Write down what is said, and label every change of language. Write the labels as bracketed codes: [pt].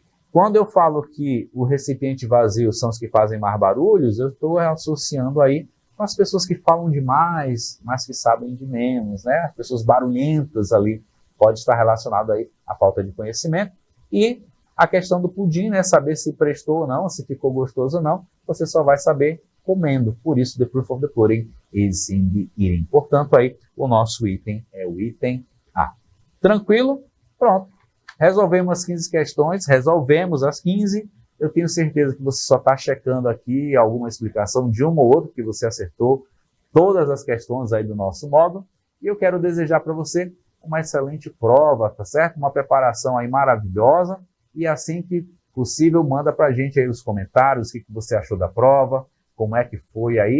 [pt] Quando eu falo que o recipiente vazio são os que fazem mais barulhos, eu estou associando aí com as pessoas que falam demais, mas que sabem de menos, né? As pessoas barulhentas ali, pode estar relacionado aí à falta de conhecimento. E a questão do pudim, né? Saber se prestou ou não, se ficou gostoso ou não, você só vai saber comendo. Por isso, [en] the proof of the pudding is in the eating. [pt] Portanto, aí, o nosso item é o item A. Tranquilo? Pronto. Resolvemos as 15 questões, resolvemos as 15. Eu tenho certeza que você só está checando aqui alguma explicação de uma ou outra, que você acertou todas as questões aí do nosso módulo. E eu quero desejar para você uma excelente prova, tá certo? Uma preparação aí maravilhosa. E assim que possível, manda para a gente aí os comentários, o que você achou da prova, como é que foi aí.